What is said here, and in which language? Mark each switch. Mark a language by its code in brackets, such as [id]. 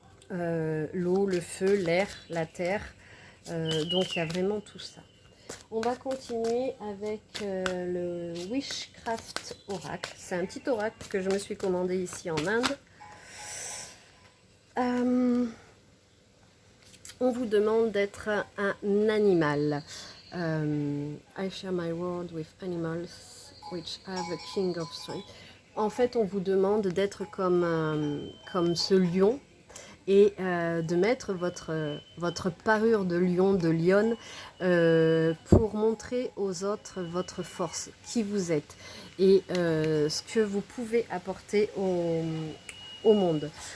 [fr] L'eau, le feu, l'air, la terre. Donc il y a vraiment tout ça. On va continuer avec le Wishcraft Oracle. C'est un petit oracle que je me suis commandé ici en Inde. On vous demande d'être un animal. [en] I share my world with animals which have a king of strength. [fr] En fait, on vous demande d'être comme ce lion et de mettre votre parure de lion, de lionne, pour montrer aux autres votre force, qui vous êtes et ce que vous pouvez apporter au monde.